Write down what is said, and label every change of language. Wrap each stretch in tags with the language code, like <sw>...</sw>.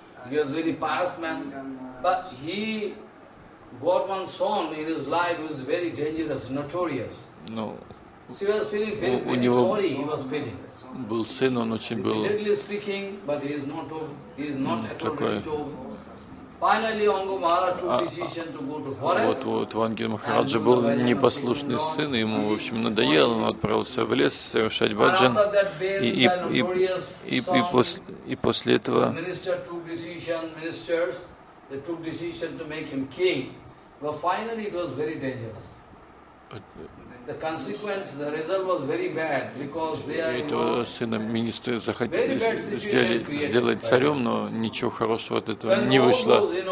<en>He was very pious man, but he got one son in his life who is very dangerous, notorious. No. So he was feeling very sorry. He was feeling.</en> <ru>Был сын, он очень был.</ru> <en>Literally speaking, but he is not at all ready to. Finally, Ango Maharaj took decision to go to forest.</en> <ru>Вот Ванги Махараджа был непослушный сын, ему в общем надоело, он отправился в лес совершать баджан. И после этого.</ru> <en>Ministers took decision to make him king. But finally, it was very dangerous. The consequence, the result was very bad because they are.</en> <ru>Этого сына министры захотели сделать царем, но ничего хорошего от этого не вышло.</ru>